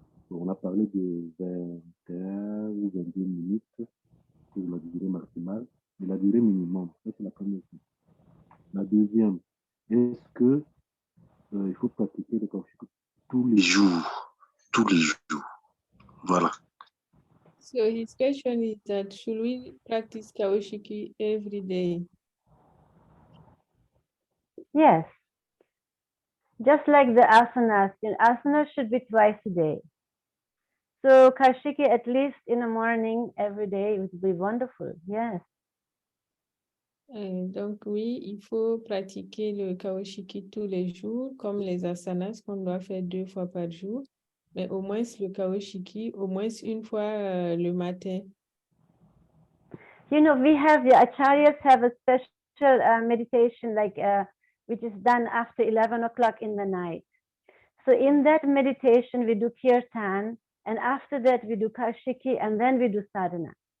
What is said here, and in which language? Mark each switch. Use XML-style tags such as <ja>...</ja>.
<fr>Donc, on a parlé de 21 ou 22 minutes pour la durée maximale, mais la durée minimum, ça c'est la première chose. La deuxième, est-ce que il faut pratiquer le Kaoshikii tous les jours? Tous les jours. Voilà.</fr> <en>So his question is that should we practice Kaoshikii every day? Yes. Just like the asanas, asanas should be twice a day. So Kaoshikii at least in the morning every day would be wonderful. Yes.</en> <fr>Donc oui, il faut pratiquer le Kaoshikii tous les jours, comme les asanas qu'on doit faire 2 fois par jour, mais au moins le Kaoshikii, au moins une fois le matin.</fr> <en>You know, we have the acharyas have a special meditation which is done after 11 o'clock in the night. So in that meditation, we do kirtan, and after that we do Kaoshikii, and then we do sadhana.</en>